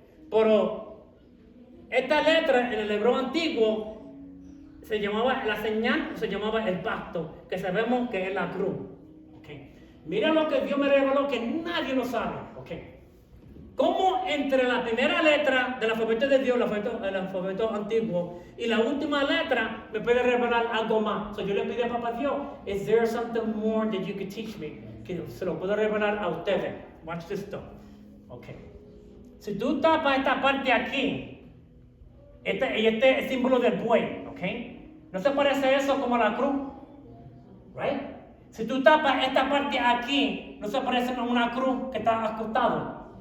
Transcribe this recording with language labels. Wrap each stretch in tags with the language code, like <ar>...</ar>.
<es>Pero esta letra en el hebreo antiguo se llamaba la señal, se llamaba el pacto, que sabemos que es la cruz. Okay. Mira lo que Dios me reveló que nadie lo sabe. Okay. Cómo entre la primera letra del alfabeto de Dios, el alfabeto antiguo, y la última letra me puede revelar algo más.</es> <en>So</en> <es>yo le pido a Papá Dios,</es> <en>is there something more that you could teach me?</en> <es>Que se lo puedo revelar a ustedes.</es> <en>Watch this stuff. Okay.</en> <es>Si tú tapas esta parte aquí, este es el símbolo del buey, ¿ok? ¿No se parece eso como la cruz? Right? Si tú tapas esta parte aquí, ¿no se parece como una cruz que está acostado?</es>